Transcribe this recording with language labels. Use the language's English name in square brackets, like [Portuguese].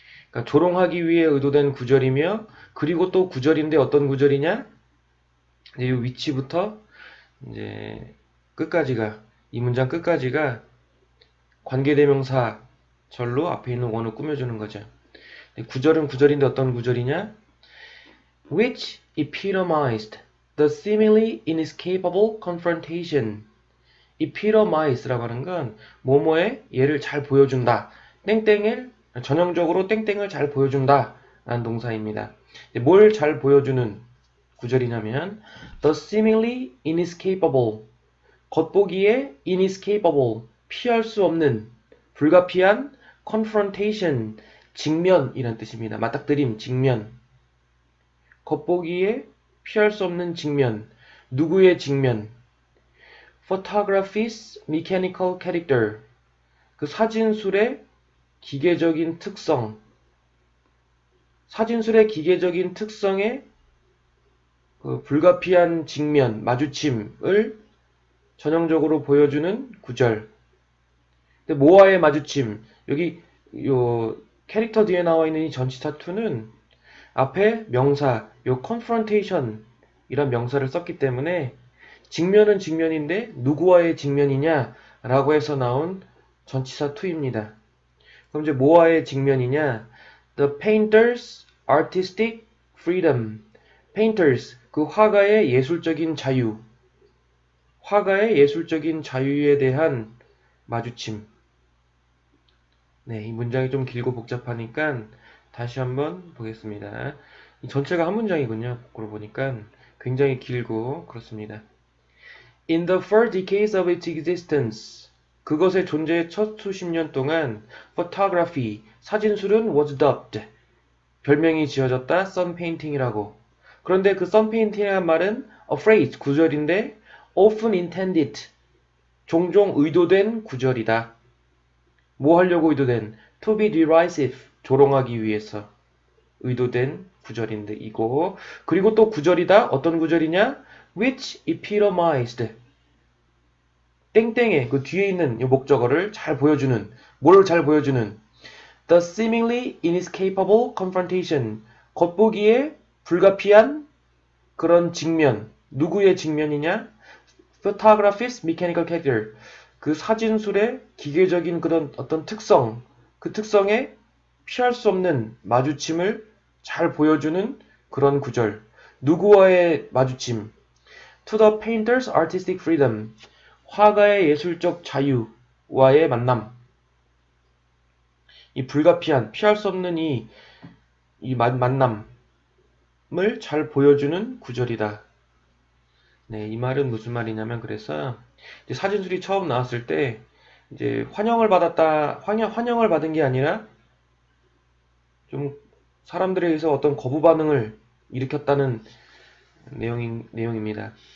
[Korean] 그러니까 조롱하기 위해 의도된 구절이며 그리고 또 구절인데 어떤 구절이냐? 이 위치부터 끝까지가 이 문장 끝까지가 관계대명사 절로 앞에 있는 원을 꾸며주는 거죠. 구절은 구절인데 어떤 구절이냐? [English] Which epitomized the seemingly inescapable confrontation. [Korean] epitomize라고 하는 건 뭐뭐의 예를 잘 보여준다. 땡땡을 전형적으로 땡땡을 잘 보여준다 라는 동사입니다. 뭘 잘 보여주는 구절이냐면 [English] the seemingly inescapable, [Korean] 겉보기에 inescapable, 피할 수 없는, 불가피한 confrontation, 직면이란 뜻입니다. 맞닥뜨림, 직면. 겉보기에 피할 수 없는 직면. 누구의 직면? [English] Photography's mechanical character. [Korean] 그 사진술의 기계적인 특성. 사진술의 기계적인 특성의 그 불가피한 직면, 마주침을 전형적으로 보여주는 구절. 근데 뭐와의 마주침? 여기 요 캐릭터 뒤에 나와 있는 이 전치사 to는 앞에 명사, 요 confrontation 이란 명사를 썼기 때문에 직면은 직면인데 누구와의 직면이냐 라고 해서 나온 전치사 to입니다. 그럼 뭐와의 직면이냐? [English] The painter's artistic freedom. [Korean] painters, 그 화가의 예술적인 자유. 화가의 예술적인 자유에 대한 마주침. 이 문장이 좀 길고 복잡하니까 다시 한번 보겠습니다. 이 전체가 한 문장이군요. 거꾸로 보니까 굉장히 길고 그렇습니다. [English] In the first decades of its existence, [Korean] 그것의 존재의 첫 수십 년 동안 photography, 사진술은 [English] was dubbed, [Korean] 별명이 지어졌다, [English] sun painting [Korean] 이라고. 그런데 그 sun painting이라는 말은 [English] a phrase, [Korean] 구절인데 [English] often intended, [Korean] 종종 의도된 구절이다. 뭐 하려고 의도된? [English] to be derisive, [Korean] 조롱하기 위해서 의도된 구절인데 이거. 그리고 또 구절이다. 어떤 구절이냐? [English] which epitomized, [Korean] 땡땡의 그 뒤에 있는 이 목적어를 잘 보여주는, 뭘 잘 보여주는? [English] the seemingly inescapable confrontation, [Korean] 겉보기에 불가피한 그런 직면. 누구의 직면이냐? [English] Photography's mechanical character. [Korean] 그 사진술의 기계적인 그런 어떤 특성, 그 특성에 피할 수 없는 마주침을 잘 보여주는 그런 구절. 누구와의 마주침? [English] To the painter's artistic freedom. [Korean] 화가의 예술적 자유와의 만남. 이 불가피한, 피할 수 없는 이 만남을 잘 보여주는 구절이다. 네, 이 말은 무슨 말이냐면, 그래서, 이제 사진술이 처음 나왔을 때, 이제 환영을 받은 게 아니라, 좀 사람들에 의해서 어떤 거부 반응을 일으켰다는 내용입니다.